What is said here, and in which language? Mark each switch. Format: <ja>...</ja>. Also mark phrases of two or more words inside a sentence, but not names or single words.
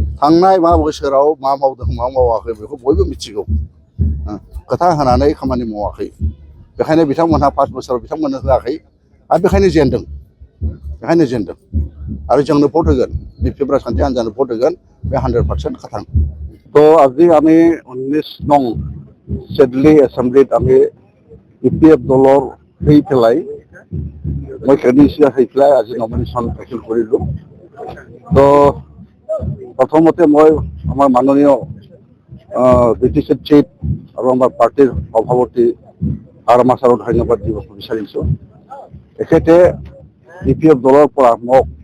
<brx>थांनाय मा बोसोराव मा मावदों मा मावाखै बेखौ बयबो मिथिगौ खोथा होनानै खामानि मावाखै बेखायनो बिथांमोनहा 5 बोसोराव बिथांमोननो होआखै आरो बेखायनो जेनदों आरो जोंनो भट होगोन बिपिएफ राजखान्थि हान्जानो भट होगोन बे 100% खाथां तो</brx> <as>আজি আমি 19 নং সেডলি এসেম্বলিত আমি বিপিএফ দলৰ হৈ পেলাই মই কেডিচিয়া হৈ পেলাই আজি নমিনেশ্যন দাখিল কৰিলোঁ তো প্ৰথমতে মই আমাৰ মাননীয় বিটিচিৰ চিফ আৰু আমাৰ পাৰ্টিৰ সভাপতি হাগ্ৰামা ছাৰক ধন্যবাদ দিব বিচাৰিছোঁ তেখেতে বিপিএফ দলৰ পৰা মোক</as>